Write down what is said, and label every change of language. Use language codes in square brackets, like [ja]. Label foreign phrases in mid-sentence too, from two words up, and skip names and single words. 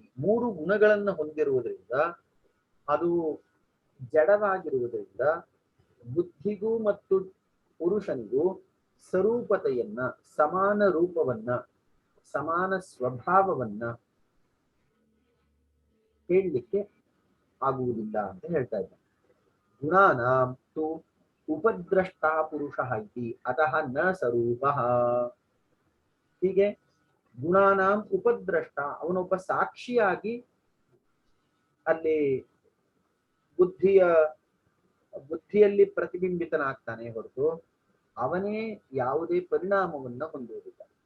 [kn] ಮೂರು ಗುಣಗಳನ್ನು ಹೊಂದಿರುವುದರಿಂದ, ಅದು ಜಡವಾಗಿರುವುದರಿಂದ ಬುದ್ಧಿಗೂ ಮತ್ತು ಪುರುಷನಿಗೂ ಸ್ವರೂಪತೆಯನ್ನ, ಸಮಾನ ರೂಪವನ್ನ, ಸಮಾನ ಸ್ವಭಾವವನ್ನ ಹೇಳಲಿಕ್ಕೆ ಆಗುವುದಿಲ್ಲ ಅಂತ ಹೇಳ್ತಾ ಇದ್ದಾರೆ. [sa] ಗುಣಾನಾಂ ತು ಉಪದ್ರಷ್ಟಾ ಪುರುಷ ಇತಿ ಅತಃ ನ ಸ್ವರೂಪಃ. [kn] ಹೀಗೆ [sa] ಗುಣಾನಾಂ ಉಪದ್ರಷ್ಟ, [kn] ಅವನೊಬ್ಬ ಸಾಕ್ಷಿಯಾಗಿ ಅಲ್ಲಿ ಬುದ್ಧಿಯಲ್ಲಿ ಪ್ರತಿಬಿಂಬಿತನಾಗ್ತಾನೆ ಹೊರತು ಅವನೇ ಯಾವುದೇ ಪರಿಣಾಮವನ್ನ ಹೊಂದುವುದಿಲ್ಲ.